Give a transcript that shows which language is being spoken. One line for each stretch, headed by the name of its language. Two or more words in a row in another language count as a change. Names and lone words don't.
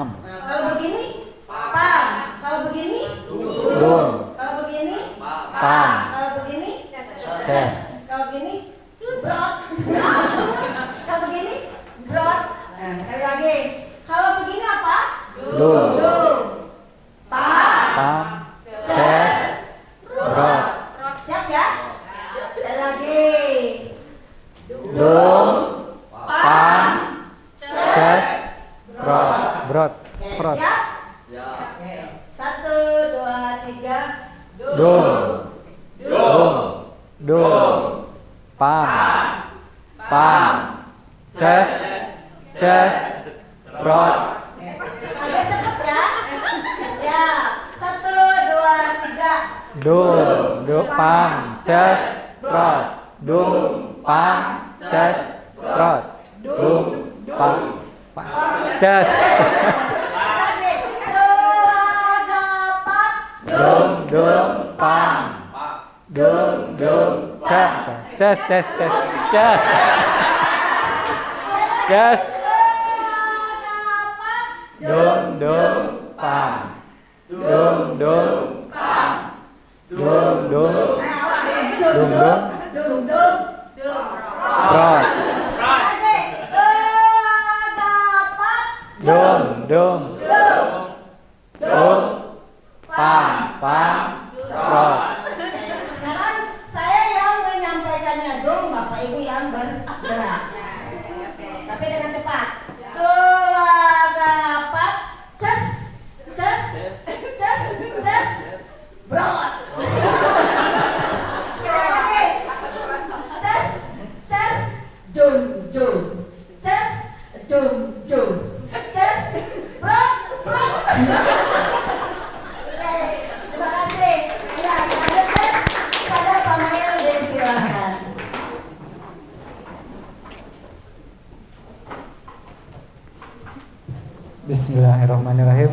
Indonesian: Kalau begini, pam. Kalau begini, Dum. Kalau begini, Pam. Kalau begini, Ces. Kalau begini, brot. Kalau begini, brot. Nah, sekali lagi. Kalau begini apa? Dum. Dum. Pam. Pam. Ces. Brot. Siap ya? Sekali lagi. Dum. Pam. Ces. Brot. Brot. Oke, Brot. siap? Oke. 1, 2, 3. Dum. Dum. Dum. Pam. Pam. Ces. Ces. Brot. Agak cepet ya. Siap. 1, 2, 3. Dum. Dum. Pam. Ces. Brot. Dum. pam, ces, prot. Dum, pam, ces. Dum, dum, pam. Dum, dum, ces. Ces, ces, ces, ces. Ces. Dum, dum, pam. Dum, dum, pam. Dum, dum. Dum, dum. Prot. Dum, dum. Dum, pam, pam, prot. Sekarang saya yang menyampaikannya dong, Bapak Ibu yang bergerak. Tapi dengan cepat. Kelagapat, ces, ces, ces, ces, brot. Ces, ces, jun, jun. Ces, jun, jun. Ces, brot, brot. Terima kasih. Ya, selanjutnya pada Pak Mail disilakan. Bismillahirrahmanirrahim.